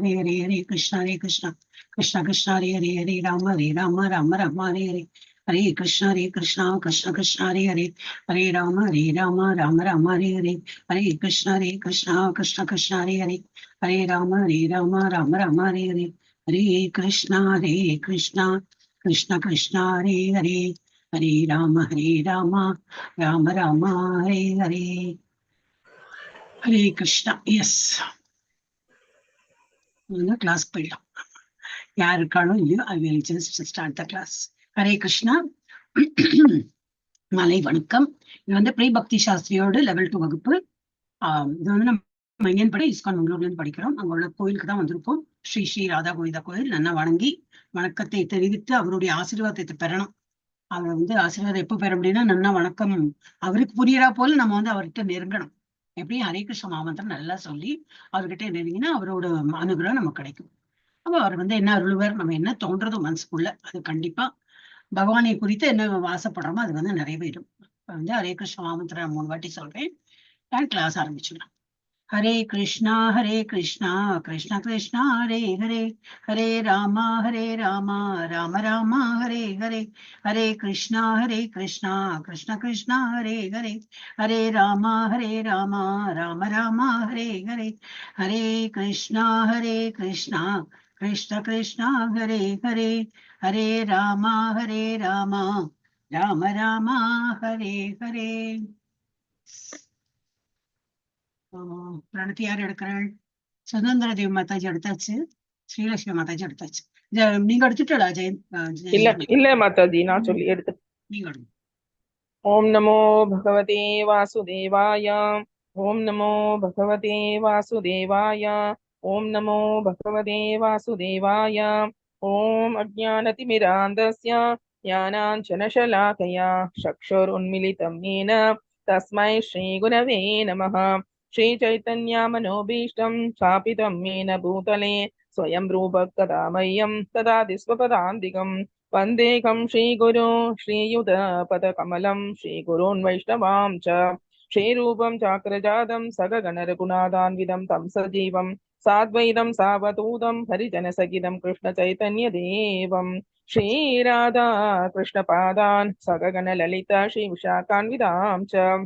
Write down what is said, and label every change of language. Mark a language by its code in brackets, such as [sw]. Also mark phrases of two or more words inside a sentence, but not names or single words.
[sa] हरे कृष्ण कृष्ण कृष्ण हरे राम राम हरे कृष्ण कृष्ण कृष्ण हरे राम राम हरे कृष्ण कृष्ण कृष्ण हरे राम राम हरे कृष्ण कृष्ण कृष्ण हरे राम राम हरे कृष्ण. [ta] Yes. Class போயிடலாம். யார் இருக்காலும் இல்லையோ [en] I will just start the class. [ta] ஹரே கிருஷ்ணா. மாலை வணக்கம். இது ப்ரீ பக்தி சாஸ்திரியோட லெவல் 2 வகுப்பு. இது நம்ம எங்கேன்னு படி இஸ்கான் மங்களூர்லேருந்து படிக்கிறோம். அங்கோட கோயிலுக்கு தான் வந்திருக்கோம். ஸ்ரீ ஸ்ரீ ராதா கோவிந்தா கோயில். நல்லா வணங்கி வணக்கத்தை தெரிவித்து அவருடைய ஆசீர்வாதத்தை பெறணும். அவர் ஆசீர்வாதம் எப்போ பெற முடியும்னா நல்லா வணக்கம் அவருக்கு புரியறா போல நம்ம அவர்கிட்ட நெருங்கணும். எப்படி ஹரே கிருஷ்ண மாமந்திரம் நல்லா சொல்லி அவர்கிட்ட நெருங்கினா அவரோட அனுகிரகம் நமக்கு கிடைக்கும். அப்ப அவர் என்ன அருள்வர், நம்ம என்ன தோன்றதோ மனசுக்குள்ள அது கண்டிப்பா பகவானை குறித்து என்ன ஆசைப்படுறோமோ அது நிறைவேறும். ஹரே கிருஷ்ண மாமந்திரம் 3 வாட்டி சொல்றேன். கிளாஸ் ஆரம்பிச்சுக்கலாம். [sa] हरे कृष्ण कृष्ण कृष्ण हरे हरे हरे राम राम राम हरे हरे हरे कृष्ण कृष्ण कृष्ण हरे हरे हरे राम राम राम हरे हरे हरे कृष्ण कृष्ण कृष्ण हरे हरे हरे राम राम राम हरे हरे. [ta] பிரணத்தி யார் எடுக்கிறாள்? சுதந்திர தேவி மாதாஜி எடுத்தாச்சு, ஸ்ரீலட்சுமி மாதாஜி எடுத்தாச்சு. நீங்க எடுத்துட்டா ஜெயன்? இல்ல மாதாஜி, நான் சொல்லி எடுத்து. நீங்க எடுங்க. [sa] ॐ नमो भगवते वासुदेवाय. ॐ नमो भगवते वासुदेवाय. ॐ नमो भगवते वासुदेवाय. ॐ अज्ञानतिमिरान्धस्य ज्ञानाञ्जनशलाकया चक्षुरुन्मीलितम् येन तस्मै श्रीगुरवे नमः. श्रीचैतन्यमनोभीष्टं स्थापितं येन भूतले स्वयं रूपः कदा मह्यं ददाति स्वपदान्तिकं। वन्देकं श्रीगुरो श्रीयुतपदकमलं श्रीगुरून् वैष्णवां च श्रीरूपं चाक्रजातं सगगणरघुनाथान्वितं तं सजीवं साद्वैतं सावधूतं हरिजनसहितं कृष्णचैतन्यदेवं श्रीराधा कृष्णपादान् सगगणललिता श्रीविशाखान्वितां च।